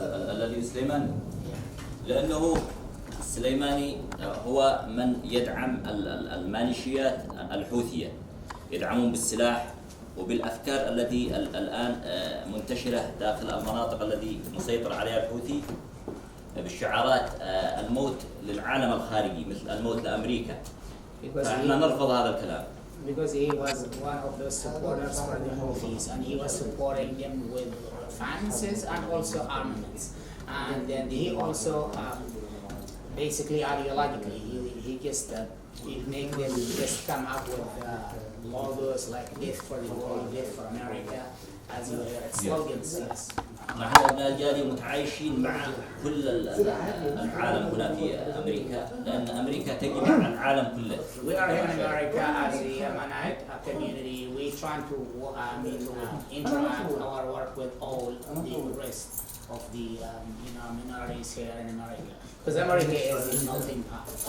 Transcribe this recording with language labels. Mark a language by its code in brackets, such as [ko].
[ar] الذي سليمان لأنه سليماني هو من يدعم الميليشيات الحوثية، يدعمون بالسلاح وبالأفكار التي الآن منتشرة داخل المناطق التي مسيطر عليها الحوثي بالشعارات الموت للعالم الخارجي مثل الموت لأمريكا. فإحنا نرفض هذا الكلام. [en] Because he was one of those supporters for the Houthis, and he was supporting them with finances and also armaments. And then he also, basically ideologically, he just he make them just come up with logos like "Death for the World," "Death for America," as you hear slogans. Yes. [ar] نحن أبناء الجالية متعايشين مع كل العالم هنا في أمريكا، لأن أمريكا تجمع العالم كله. [en] We are here in America as a Yemenite community. We try to interact our work with all the rest of the minorities here in America, because America is a melting pot.